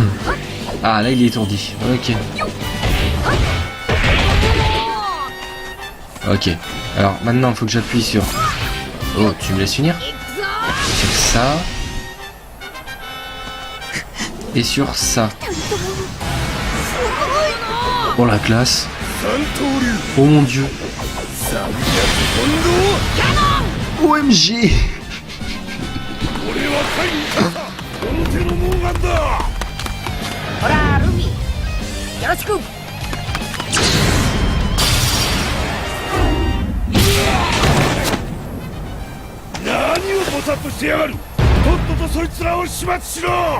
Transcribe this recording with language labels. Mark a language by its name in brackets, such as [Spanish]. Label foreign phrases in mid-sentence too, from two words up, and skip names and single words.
[French] Ah, là il est étourdi. Ok. Ok. Alors maintenant, il faut que j'appuie sur... Oh, tu me laisses unir? Sur ça. Et sur ça. Oh la classe. Oh mon dieu. [English] OMG. [Japanese] 俺は海軍だ。表のモーガンだ。ほらルフィよろしく。何をボサッとしてやがる。とっととそいつらを始末しろ。